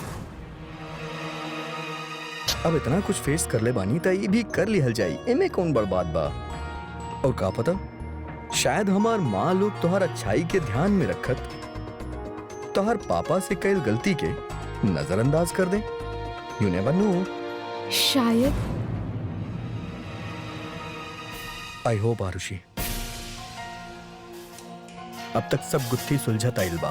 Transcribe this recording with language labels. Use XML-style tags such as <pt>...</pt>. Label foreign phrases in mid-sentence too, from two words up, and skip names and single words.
<bho>अब इतना कुछ फेस कर ले बानी तो ये भी कर लिहल जाई, इमे कौन बड़ बात बा। और का पता, शायद हमार माँ लोग तोहर अच्छाई के ध्यान में रखत तोहर पापा से कईल गलती के नजरअंदाज कर दे।</bho> <en>you never know.</en> <bho>शायद।</bho> <en>I hope</en> <bho>आरुषि, अब तक सब गुत्थी सुलझत आइल बा।</bho>